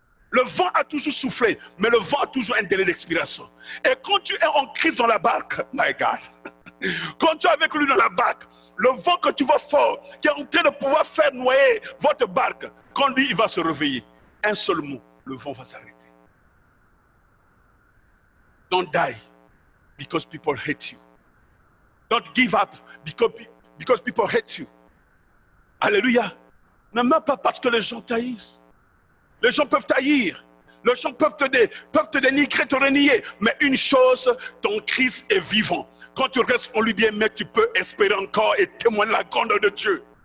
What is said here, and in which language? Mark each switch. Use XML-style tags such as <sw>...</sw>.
<fr>Le vent a toujours soufflé, mais le vent a toujours un délai d'expiration. Et quand tu es en Christ dans la barque, my God, quand tu es avec lui dans la barque, le vent que tu vois fort, qui est en train de pouvoir faire noyer votre barque, quand lui, il va se réveiller, un seul mot, le vent va s'arrêter.</fr> <en>Don't die because people hate you. Don't give up because people hate you. Alléluia.</en> <fr>Ne meurs pas parce que les gens t'haïssent. Les gens peuvent t'haïr. Les gens peuvent te dénigrer, te renier. Mais une chose, ton Christ est vivant. Quand tu restes en lui bien, mais tu peux espérer encore et témoigner la grandeur de Dieu.</fr>